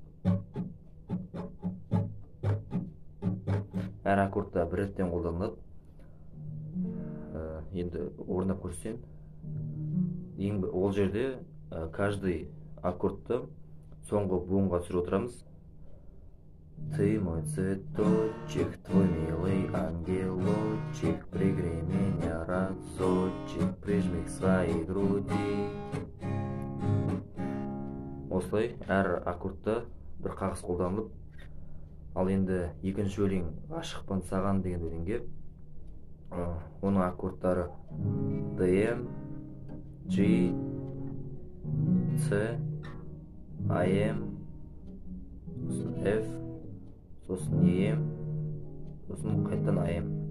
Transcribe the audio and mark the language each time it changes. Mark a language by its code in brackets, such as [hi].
[kk] Әр аккордта бір реттен қолданылады. Енді орындап көрсетейін. Ол жерде [ru] каждый [kk] аккордты соңғы буынға түсіріп отырамыз. [ru] Ты мой цветочек, твой милый ангелочек, пригрей меня разочек, прижми к своей груди. [kk] Осылай әр аккордта бір қағыс қолданылып. Ал енді екінші өлең «Ғашықпын саған» деген өлеңге оның аккордтары DM, G, C, AM, F, сосын EM, сосын қайттан AM.